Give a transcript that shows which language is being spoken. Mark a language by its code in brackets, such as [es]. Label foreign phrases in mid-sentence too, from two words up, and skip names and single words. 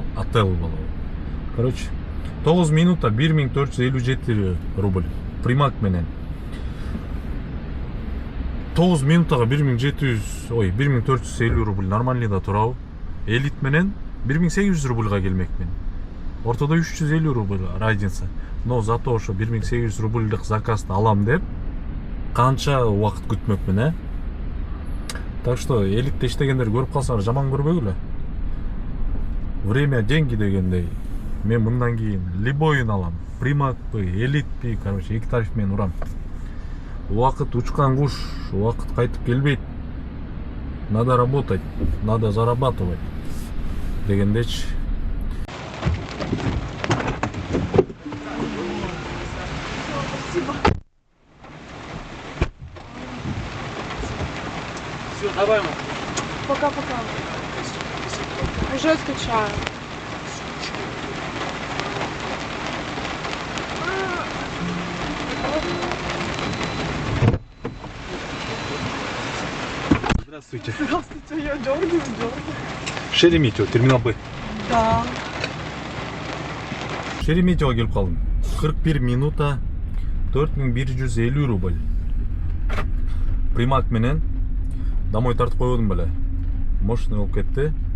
[ky] Короче, 9 минута 1457 рубль. Примак менен. 9 минутага 1450 рубль нормальный да турабы. Элит менен 1800 рубльга келмек мен. Ортодо 350 рубль разница. [ru] Но зато [ky] ошо 1800 рубльдык заказды алам деп канча убакыт күтмөкмүн, э? [ru] Так что [ky] элитте иштегендер көрүп калсаңар жаман көрбөгүлө. [ru] Время деньги дегендей. [ky] Мен мындан кийин любойун алам. Примакпы, элитпи, короче, эки тариф менен урам. Убакыт учкан куш, убакыт кайтып келбейт. [ru] Надо работать, надо зарабатывать дегендечи. Все, давай, мам. Пока-пока. Уже скучаю. Здравствуйте. Здравствуйте, я дёргаю. Шереметьево, терминал Б. Да. [ky] Шереметьевого келип калдым. 41 минута 4150 рубль. Примак менен домой тартып койбодум беле. Мощный болуп кетти.